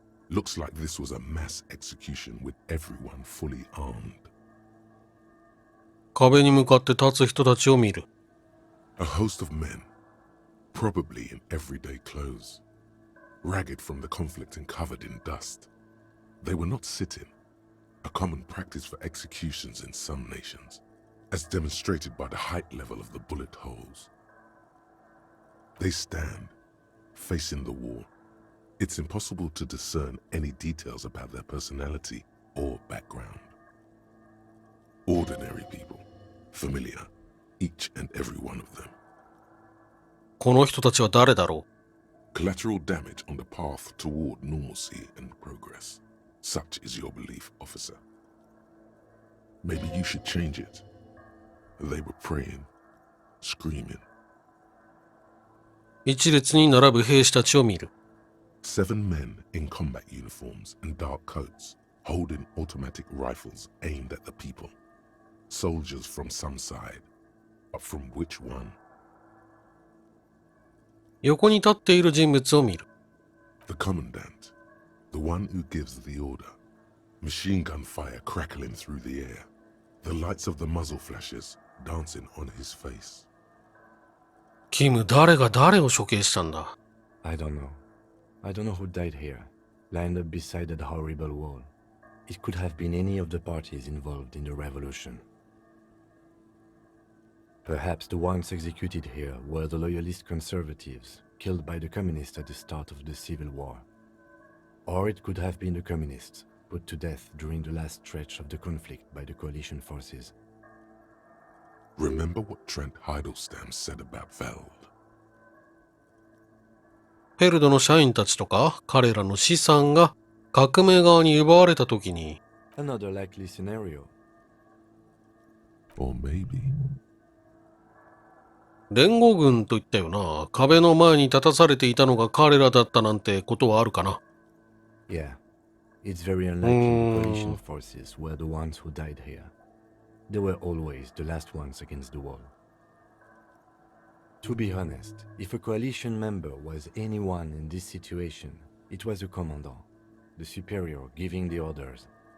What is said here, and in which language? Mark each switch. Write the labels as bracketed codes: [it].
[en] Looks like this was a mass execution with everyone fully armed. [ja] 壁に向かって立つ人たちを見る。 [en] A host of men, probably in everyday clothes, ragged from the conflict and covered in dust. They were not sitting, a common practice for executions in some nations, as demonstrated by the height level of the bullet holes. They stand, facing the wall. It's impossible to discern any details about their personality or background. Ordinary people, familiar, each and every one of them. [ja] この人たちは誰だろう? [en] Collateral damage on the path toward normalcy and progress. Such is your belief, officer. Maybe you should change it. They were praying, screaming. [ja] 一列に並ぶ兵士たちを見る。 [en] 7 men in combat uniforms and dark coats, holding automatic rifles aimed at the people. Soldiers from some side, but from which one? [ja] 横に立っている人物を見る。 [en] The commandant, the one who gives the order. Machine gun fire crackling through the air. The lights of the muzzle flashes dancing on his face. [ja] キム、誰が誰を処刑したんだ？ [en] I don't know. I don't know who died here, lined up beside that horrible wall. It could have been any of the parties involved in the revolution. Perhaps the ones executed here were the loyalist conservatives, killed by the communists at the start of the Civil War. Or it could have been the communists, put to death during the last stretch of the conflict by the coalition forces. Remember what Trent Heidelstein said about Veld? [ja] フェルドの社員たちとか彼らの資産が革命側に奪われたときに [en] Another likely scenario. Or maybe. [ja] 連合軍と言ったよな。壁の前に立たされていたのが彼らだったなんてことはあるかな。 [en] Yeah, it's very unlikely the coalition forces were the ones who died here. They were always the last ones against the wall. To be honest, if a coalition member was anyone in this situation, it was the commandant, the superior giving the orders.